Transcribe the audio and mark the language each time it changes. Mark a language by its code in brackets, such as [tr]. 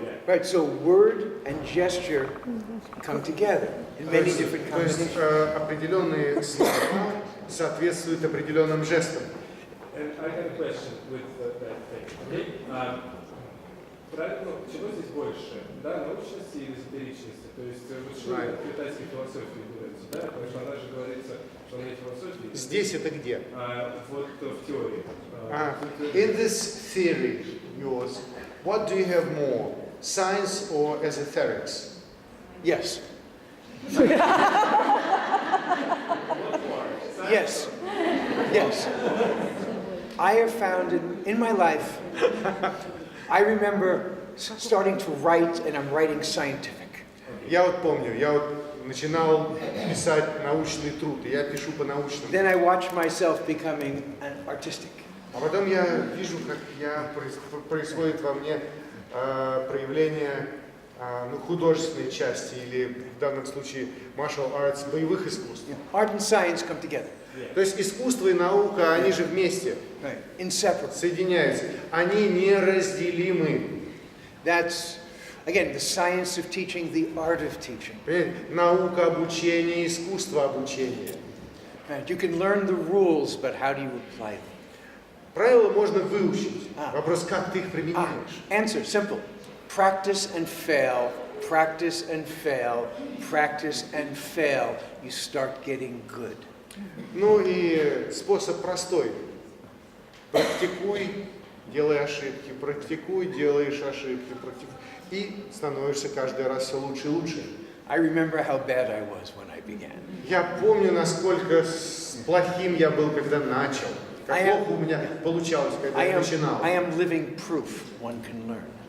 [en] Right, so word and gesture come together in many different [ru] То есть [en] combinations. [ru] определенные слова соответствуют определенным жестам. [en] And I have a question with that thing. Okay? [ru] Правильно, чего здесь больше? Да, научности или эзотеричности? То есть, вот что в китайской философии говорится, да? Потому что она же говорится, что на философии. Здесь это где? Вот в теории. [en] In this theory, yours, what do you have more, science or esoterics? Yes. Yes. Yes. I have found in my life, I remember starting to write, and I'm writing scientific. [ru] Я вот помню, я вот начинал писать научный труд, и я пишу по-научному. [en] Then I watch myself becoming an artistic. [ru] А потом я вижу, как происходит во мне проявление художественной части, или в данном случае [en] martial arts, [ru] боевых искусств. [en] Art and science come together. [ru] То есть искусство и наука, они же вместе, [en] Inseparable. [ru] соединяются. Они неразделимы. [en] That's, again, the science of teaching, the art of teaching. [ru] Наука обучения, искусство обучения. [en] Right. You can learn the rules, but how do you apply them? [ru] Правила можно выучить. Вопрос, как ты их применяешь. [en] Answer, simple. Practice and fail, practice and fail, practice and fail. You start getting good. [ru] Ну и способ простой. Практикуй, делай ошибки, практикуй, делаешь ошибки, и становишься каждый раз все лучше и лучше. [en] I remember how bad I was when I began. [ru] Я помню, насколько плохим я был, когда начал. Как плохо у меня получалось, когда я начинал. [en] I am living proof one can learn.